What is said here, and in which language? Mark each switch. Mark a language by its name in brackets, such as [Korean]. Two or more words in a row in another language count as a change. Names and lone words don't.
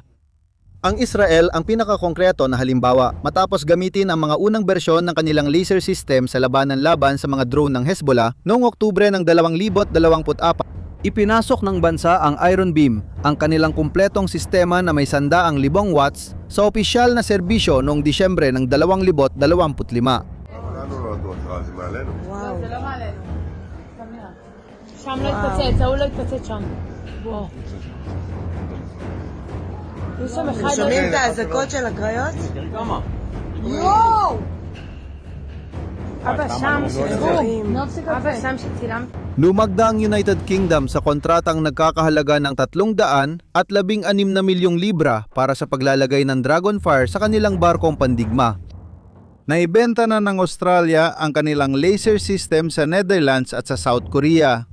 [Filipino] Ang Israel ang pinakakongkreto na halimbawa matapos gamitin ang mga unang bersyon ng kanilang laser system sa labanan laban sa mga drone ng Hezbollah noong Oktubre ng 2024. Ipinasok ng bansa ang Iron Beam, ang kanilang kumpletong sistema na may 100,000 watts sa opisyal na serbisyo noong Disyembre ng 2025. [Hebrew] שם לא התפוצץ, ההוא לא התפוצץ שם. בוא. יש שם אחד... שומעים את האזעקות של הקריות? יואו! אבא שם שצילם. אבא שם שצילם. [Filipino] Lumagda ang United Kingdom sa kontratang nagkakahalaga ng 316 milyong libra para sa paglalagay ng Dragonfire sa kanilang barkong pandigma. Naibenta na ng Australia ang kanilang laser system sa Netherlands at sa South Korea.